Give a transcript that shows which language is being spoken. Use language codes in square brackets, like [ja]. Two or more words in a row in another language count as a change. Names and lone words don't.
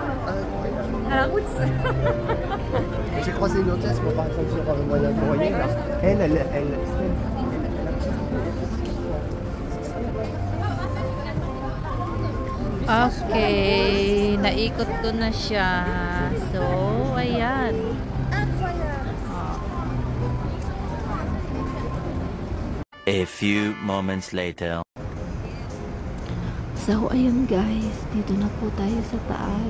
[fr] À la route. J'ai croisé une hôtesse, moi, par exemple, sur Moyen Courrier, là. Elle. [tl] Okay, naikot ko na siya. So, ayan. [en] A few moments later. So, [tl] ayun guys, dito na po tayo sa taas.